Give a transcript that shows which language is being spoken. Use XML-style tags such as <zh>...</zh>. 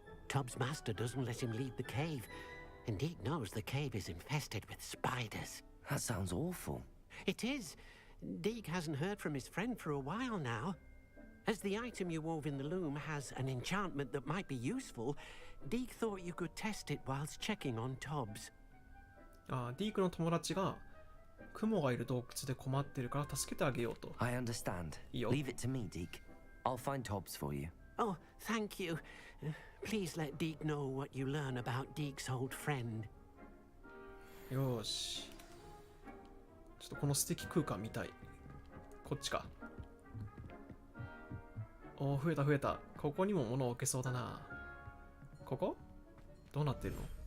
<en>Tobbs' master doesn't let him leave the cave, and Deek knows the cave is infested with spiders. That sounds awful. It is. Deek hasn't heard from his friend for a while now. As the item you wove in the loom has an enchantment that might be useful, Deek thought you could test it whilst checking on Tobbs.</en> <ja>ディークの友達が雲がいる洞窟で困ってるから助けてあげようと。</ja> <en>I understand. Leave it to me, Deke. I'll find Tobbs for you. Oh, thank you. Please let Deek know what you learn about Deek's old friend.</en> <ja>よーし。ちょっとこの素敵空間見たい。こっちか。おー、増えた増えた。ここにも物を置けそうだな。ここ？どうなってるの？</ja>